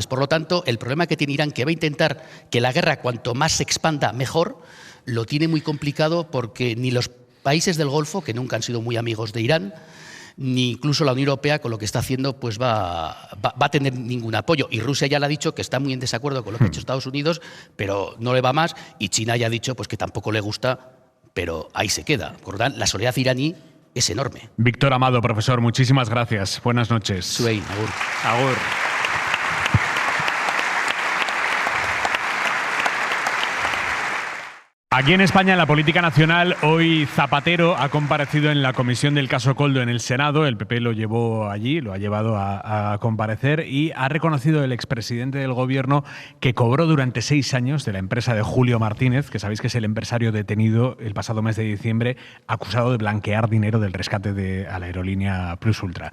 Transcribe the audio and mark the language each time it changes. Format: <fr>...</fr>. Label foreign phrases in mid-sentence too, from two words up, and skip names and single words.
<es>Por lo tanto, el problema que tiene Irán, que va a intentar que la guerra cuanto más se expanda mejor, lo tiene muy complicado porque ni los países del Golfo, que nunca han sido muy amigos de Irán, ni incluso la Unión Europea con lo que está haciendo pues va a tener ningún apoyo. Y Rusia ya le ha dicho que está muy en desacuerdo con lo que ha hecho Estados Unidos, pero no le va más, y China ya ha dicho pues que tampoco le gusta, pero ahí se queda. Por lo tanto, la soledad iraní es enorme. Víctor Amado, profesor, muchísimas gracias. Buenas noches.</es> <eu>Suey, agur. Agur.</eu> <es>Aquí en España, en la política nacional, hoy Zapatero ha comparecido en la comisión del caso Koldo en el Senado. El PP lo llevó allí, lo ha llevado a comparecer, y ha reconocido el expresidente del gobierno que cobró durante 6 años de la empresa de Julio Martínez, que sabéis que es el empresario detenido el pasado mes de diciembre, acusado de blanquear dinero del rescate a la aerolínea Plus Ultra.</es>